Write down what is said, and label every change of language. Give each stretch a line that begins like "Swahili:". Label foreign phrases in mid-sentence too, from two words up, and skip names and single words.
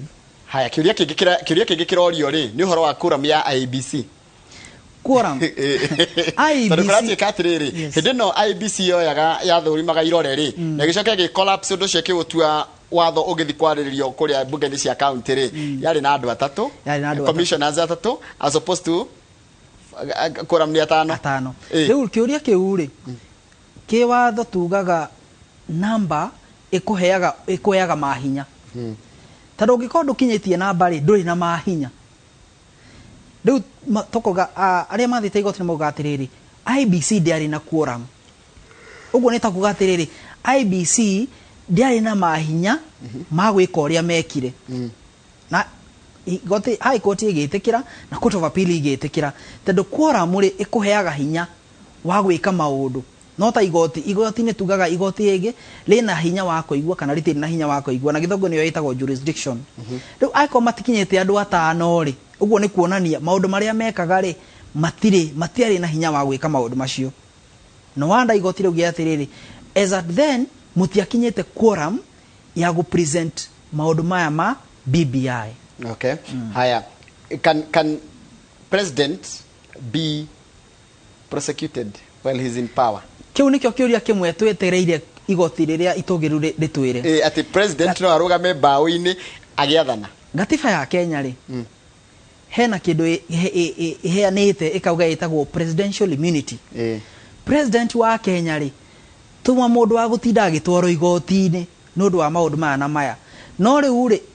Kikuyu: Haya, kĩũria kĩngĩ kĩrorio rĩ nĩ ũhoro wa quorum ya IBC. Quorum. IBC. Tondũ kũratuĩka atĩrĩrĩ, hĩndĩ ĩno IBC yoyaga yathũrimaga irore rĩ, na gĩcoke gĩcollapse ũndũ ũcio kĩgũtua watho ũgĩthi kwarĩrĩrio kũrĩa mbunge-inĩ cia county rĩ, yarĩ na andũ atatũ, commissioners atatũ,
English: as opposed to quorum
Kikuyu: nĩ atano. Rĩu kĩũria kĩu rĩ, kĩwatho tugaga number ĩkũheaga mahinya. tondu ungikorwo ndukinyitie namba ri nduri na mahinya riu tokoga aria mathite igoti nimauga atiriri IBC ndiari na quorum uguo ni ta kuga atiriri IBC ndiari na mahinya ma gwika uria mekire na igoti
English: high court
Kikuyu: igitikira na
English: court of appeal
Kikuyu: igitikira tondu quorum ri ikuheaga hinya wa gwika maundu no ta igoti ni tugaga igoti igi rina hinya wa kuigua kana ritiri na hinya wa kuigua na githongo niyo itagwo jurisdiction riu aiko matikinyite andu atano ri uguo ni kuonania maundu maria mekaga ri matiari na hinya wa gwika maundu macio no wanda igoti riu giatiriri
English: as at then
Kikuyu: mutiakinyite quorum ya go present maundu maya ma BBI. Okay. Haya,
English: can president be prosecuted while he's in power?
Kikuyu: Kiu nikyo kiuria kimwe twetereire igoti riria itugiru ritwire ati president no arugame baoini agiathana gatiba ya Kenya ri hena kindu heanite ikauga itagwo
English: presidential immunity.
Kikuyu: President wa Kenya ri tuma mundu wa gutinda agitwaro igoti-ini nundu wa maundu maya na maya no riu ri